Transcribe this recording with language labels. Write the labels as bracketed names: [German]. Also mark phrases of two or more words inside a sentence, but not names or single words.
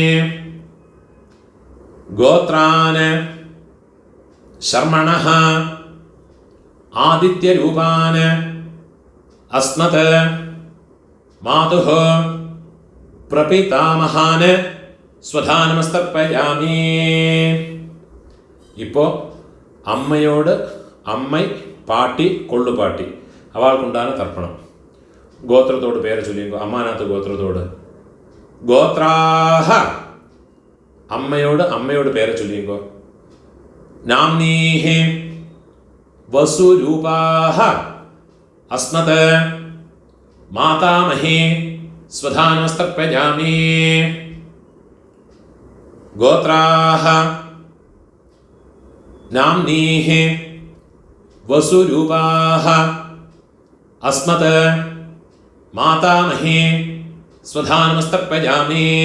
[Sanskrit] गोत्रान् शर्मणः आदित्यरूपान् अस्मत् मातुः प्रपितामहान् स्वधा नमस्तर्पयामि. [Tamil] இப்போ அம்மையோடு அம்மை பாட்டி கொள்ளுப்பாட்டி அவளுக்குண்டான தர்ப்பணம். கோத்திரத்தோடு பேரை சொல்லிங்கோ. அம்மாநாத்து கோத்திரத்தோடு. கோத்ராஹ அம்மையோடு பேரை சொல்லிங்கோ. [Sanskrit] நாம்னீஹி वसुरूपाः अस्मत् मातामही स्वधा नमस्तर्पयामि. गोत्राः नाम्नीः वसुरूपाः अस्मत् मातामही स्वधा नमस्तर्पयामि.